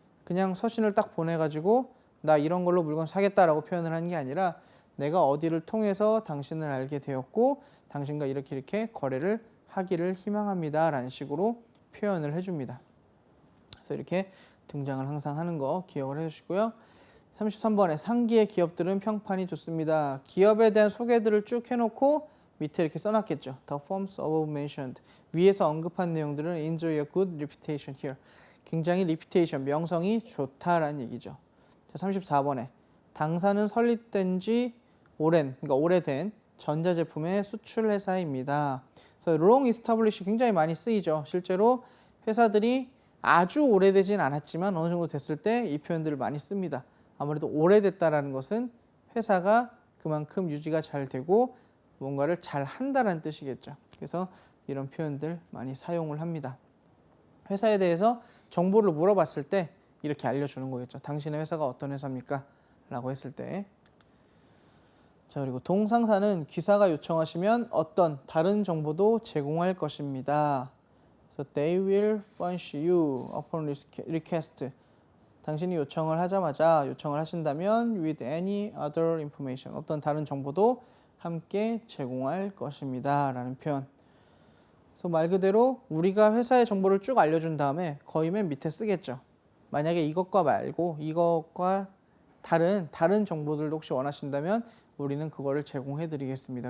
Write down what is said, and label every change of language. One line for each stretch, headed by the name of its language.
Korean: 그냥 서신을 딱 보내가지고 나 이런 걸로 물건 사겠다라고 표현을 하는 게 아니라 내가 어디를 통해서 당신을 알게 되었고 당신과 이렇게 거래를 하기를 희망합니다 라는 식으로 표현을 해줍니다. 그래서 이렇게 등장을 항상 하는 거 기억을 해주시고요. 33번에 상기의 기업들은 평판이 좋습니다. 기업에 대한 소개들을 쭉 해놓고 밑에 이렇게 써놨겠죠.
English: The firms above mentioned.
Korean: 위에서 언급한 내용들은
English: enjoy a good reputation here.
Korean: 굉장히 reputation, 명성이 좋다라는 얘기죠. 자, 34번에 당사는 설립된 지 그러니까 오래된 전자제품의 수출 회사입니다. 그래서
English: long established
Korean: 굉장히 많이 쓰이죠. 실제로 회사들이 아주 오래되진 않았지만 어느 정도 됐을 때 이 표현들을 많이 씁니다. 아무래도 오래됐다라는 것은 회사가 그만큼 유지가 잘 되고 뭔가를 잘 한다는 뜻이겠죠. 그래서 이런 표현들 많이 사용을 합니다. 회사에 대해서 정보를 물어봤을 때 이렇게 알려주는 거겠죠. 당신의 회사가 어떤 회사입니까? 라고 했을 때. 자, 그리고 동상사는 기사가 요청하시면 어떤 다른 정보도 제공할 것입니다.
English: So they will furnish you upon request.
Korean: 당신이 요청을 하신다면
English: with any other information.
Korean: 어떤 다른 정보도 함께 제공할 것입니다. 라는 표현. 그래서 말 그대로 우리가 회사의 정보를 쭉 알려준 다음에 거의 맨 밑에 쓰겠죠. 만약에 이것과 말고 이것과 다른 정보들도 혹시 원하신다면 우리는 그거를 제공해 드리겠습니다.